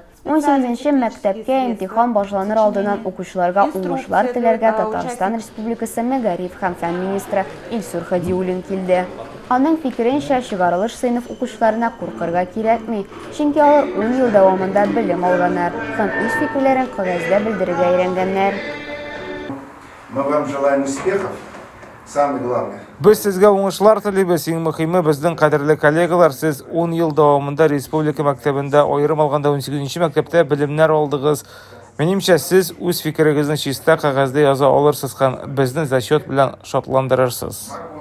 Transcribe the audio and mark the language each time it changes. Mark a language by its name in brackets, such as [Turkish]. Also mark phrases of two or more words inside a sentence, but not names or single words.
[Tatar] 18-нче мәктәпкә имтихан башланыр алдыннан укучыларга уңышлар теләргә Татарстан Республикасы Мәгариф һәм фән министры Илсур Хәдиуллин килде. Аның фикеренчә, чыгарылыш сыйныф укучыларына куркырга кирәкми, чөнки алар 10 ел дәвамында белем алганнар һәм үз фикерләрен кагазьдә белдерергә өйрәнгәннәр. [Russian] Мы вам желаем успехов. Самое главное. [Tatar] Без сезгә уңышлар телибез. Иң мөһиме, безнең кадерле коллегалар, сез 10 ел дәвамында республика мәктәбендә, аерым алганда 18-нче мәктәптә белемнәр алдыгыз. Минемчә, сез үз фикерегезне чиста кагазда яза алырсыз һәм безне зачет белән шатландырырсыз.